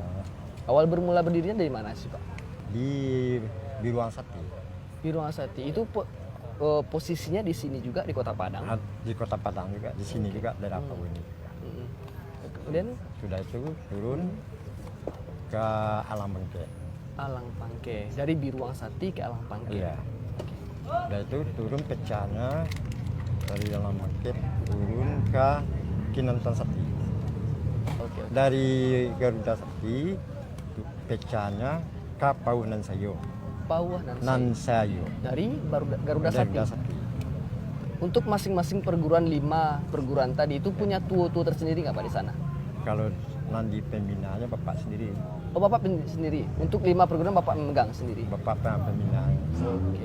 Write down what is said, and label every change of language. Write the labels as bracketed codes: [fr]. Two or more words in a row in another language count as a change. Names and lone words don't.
[id] Awal bermula berdirinya dari mana sih, Pak? Di Biruang Sati. Biruang Sati itu posisinya di sini juga di Kota Padang. Di Kota Padang juga, di sini juga daerah Pauwah ini. Kemudian sudah itu turun ke Alang Pangke. Alang Pangke, dari Biruang Sati ke Alang Pangke. Iya. Sudah itu turun pecahnya dari Alang Pangke turun ke Kinantan Sati. Dari Garuda Sati pecahnya ke Pauwah Nan Sayo. Pauwah Nan Sayo. Dari Garuda Sati. Untuk masing-masing perguruan 5 perguruan tadi itu punya tuo-tuo tersendiri nggak, Pak, di sana? Kalau nanti pembinaannya Bapak sendiri. Oh, Bapak sendiri. Untuk 5 perguruan Bapak memegang sendiri. Bapak pembinaan. Oke.